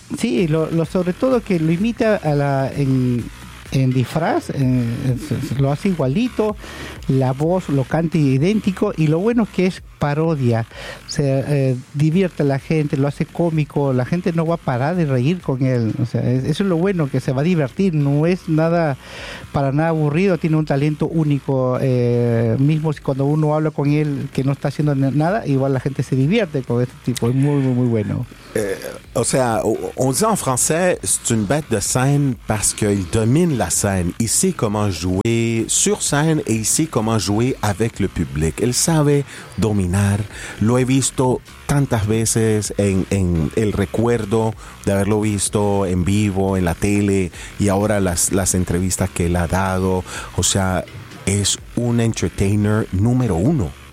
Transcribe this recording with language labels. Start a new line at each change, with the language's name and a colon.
Spanish: Sí, lo sobre todo que lo imita a la en disfraz, lo hace igualito, la voz lo canta idéntico, y lo bueno es que es parodia, se divierte a la gente, lo hace cómico, la gente no va a parar de reír con él. O sea, eso es lo bueno, que se va a divertir, no es nada, para nada aburrido, tiene un talento único. Mismo cuando uno habla con él que no está haciendo nada, igual la gente se divierte con este tipo, es muy muy muy bueno.
French: O sea, on dit en français, c'est une bête de scène parce qu'il domine la scène. Il sait comment jouer sur scène et il sait comment jouer avec le public. Il sait dominer.
Spanish: Lo he visto tantas veces en el recuerdo de haberlo visto en vivo, en la tele, y ahora las entrevistas que él ha dado. O sea, es un entertainer número uno.